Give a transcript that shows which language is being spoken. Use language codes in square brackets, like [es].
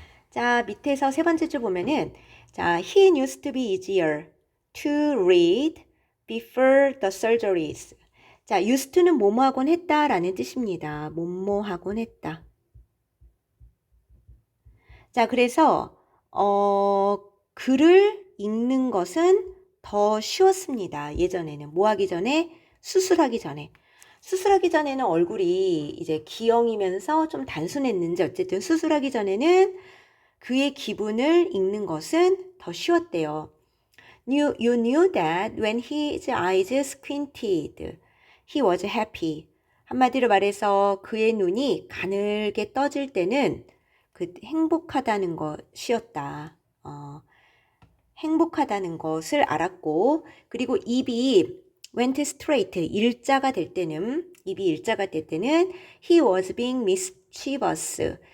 [ko] 자, 밑에서 세 번째 줄 보면은 자, [en] he used to be easier to read before the surgeries. [ko] 자, used to는 뭐뭐하곤 했다라는 뜻입니다. 뭐뭐하곤 했다. 자, 그래서 글을 읽는 것은 더 쉬웠습니다. 예전에는 뭐 하기 전에? 수술하기 전에. 수술하기 전에는 얼굴이 이제 기형이면서 좀 단순했는지 어쨌든 수술하기 전에는 그의 기분을 읽는 것은 더 쉬웠대요. [en] You knew that when his eyes squinted, he was happy. [ko] 한마디로 말해서 그의 눈이 가늘게 떠질 때는 그 행복하다는 것이었다. 행복하다는 것을 알았고, 그리고 입이 [en] went straight, [ko] 일자가 될 때는, 입이 일자가 될 때는 [en] he was being mischievous.